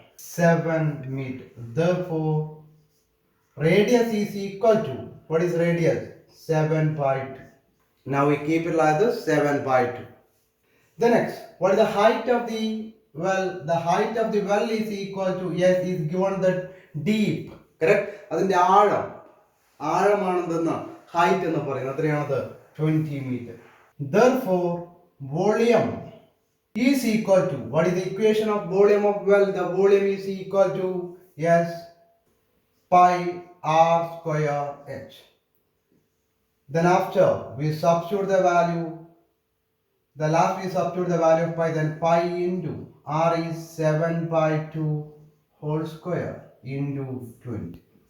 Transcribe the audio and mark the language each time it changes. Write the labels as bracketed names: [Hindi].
[English] 7 meter. Therefore radius is equal to, what is radius? 7 by 2. Now we keep it like this, 7 by 2. The next, what is the height of the well? The height of the well is equal to, yes, is given that deep, correct? [Malayalam] അതിന്റെ ആഴമാണെന്ന് height എന്ന് പറയുന്നത് എത്രയാണത്? [English] 20 meter. Therefore volume is equal to, what is the equation of volume of well? The volume is equal to, yes, pi r square h. Then after we substitute the value, the last we substitute the value of pi, then pi into r is 7 by 2 whole square into 20.